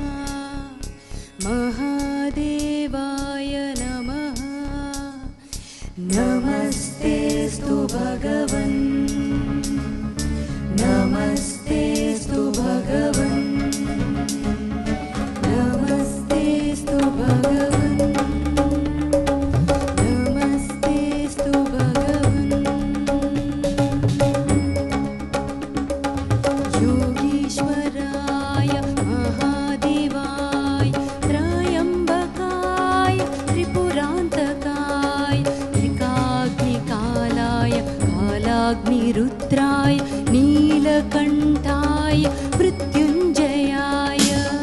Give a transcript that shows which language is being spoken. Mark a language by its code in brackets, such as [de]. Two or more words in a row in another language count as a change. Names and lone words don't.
[sa] మహాదేవాయ నమః నమస్తేస్తు భగవన్ నమస్తేస్తు భగవన్ నమస్తేస్తు భగవన్ నమస్తేస్తు భగవన్ योगीश्वराय महादेवाय त्रयंबकाय त्रिपुरांतकाय त्रिकाग्निकालाय कालाग्निरुद्राय नीलकंठाय मृत्युंजयाय